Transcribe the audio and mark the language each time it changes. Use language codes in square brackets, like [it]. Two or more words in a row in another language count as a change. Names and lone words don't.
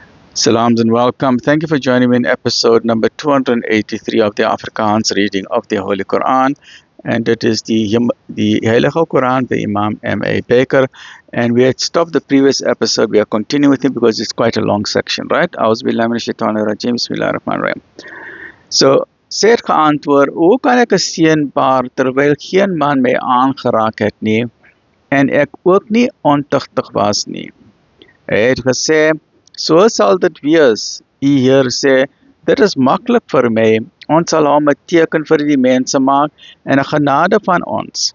[en] Salams and welcome. Thank you for joining me in episode number 283 of the Afrikaans reading of the Holy Quran. And it is the Heilige Quran by Imam M.A. Baker. And we had stopped the previous episode. We are continuing with it because it's quite a long section, right? [ar] أعوذ بالله من الشيطان الرجيم. بسم الله الرحمن الرحيم. [af] So, sê het geantwoord, hoe kan ek 'n seun baar terwyl geen man my aangeraak het nie en ek ook nie ontugtig was nie? Hy het gesê, so sal dit wees. U Heer sê, dit is maklik vir my. Ons sal hom 'n teken vir die mense maak en 'n genade van ons.